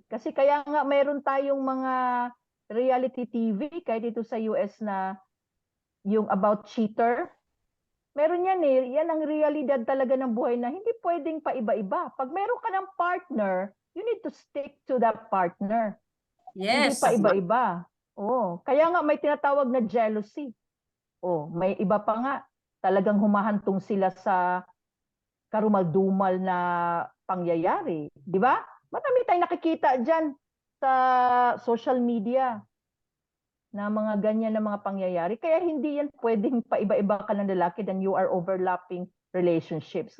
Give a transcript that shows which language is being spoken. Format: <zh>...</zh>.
<tl>Kasi kaya nga mayroon tayong mga reality TV, kahit dito sa US na yung about cheater. Meron yan eh. Yan ang realidad talaga ng buhay na hindi pwedeng paiba-iba.</tl> <en>Pag meron ka ng partner, you need to stick to that partner.</en> <tl>Hindi</tl> <en>Yes.</en> <tl>pa iba-iba. Oh, kaya nga may tinatawag na jealousy. Oh, may iba pa nga. Talagang humahantong sila sa karumal-dumal na pangyayari. Di ba? Marami tayong nakikita dyan sa social media na mga ganyan na mga pangyayari. Kaya hindi yan pwedeng paiba-iba ka ng lalaki</tl> <en>then you are overlapping relationships.</en>